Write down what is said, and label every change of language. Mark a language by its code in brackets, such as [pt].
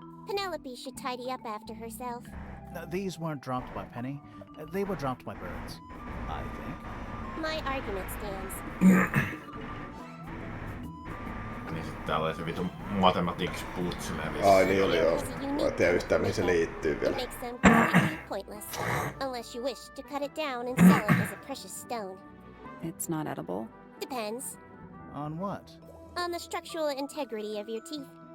[en] Penelope should tidy up after herself. These weren't dropped by Penny. They were dropped by birds, I think. My argument stands. [fi] Niin sit täällä oli se vitun mathematics putsille. Ai niin oli joo. Mä en tiedä yhtään mihin se liittyy [en] It [fi] vielä. [en] makes them completely pointless, unless you wish to cut it down and sell it as a precious stone. It's not edible. Depends On what? on the structural integrity of your teeth.